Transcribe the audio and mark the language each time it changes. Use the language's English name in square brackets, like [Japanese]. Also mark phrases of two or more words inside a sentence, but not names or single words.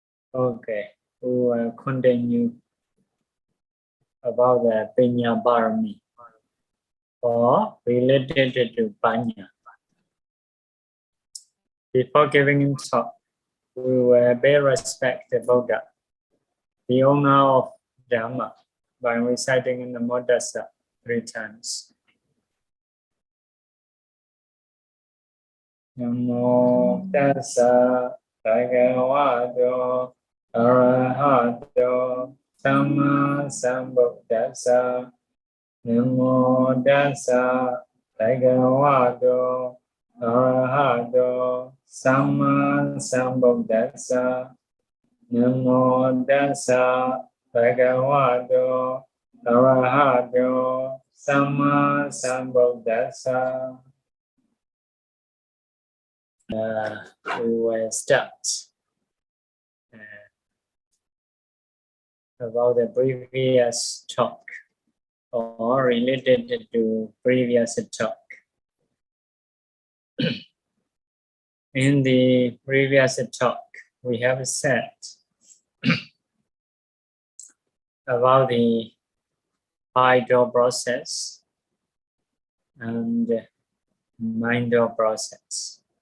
[English] Okay, we will continue about the [Pali] Paññā Pāramī, [English] or related to Paññā. Before giving talk, we will pay respect to Buddha, the owner of Dhamma, by reciting in the Buddhaghosa 3 times. [Pali] Namo-tassa bhagavato arahato sammasambuddhassa. Namo-tassa bhagavato arahato sammasambuddhassa. Namo-tassa bhagavato arahato sammasambuddhassa. [English] We will start about the previous talk, or related to previous talk. In the previous talk, we have said about the mind process and mind process.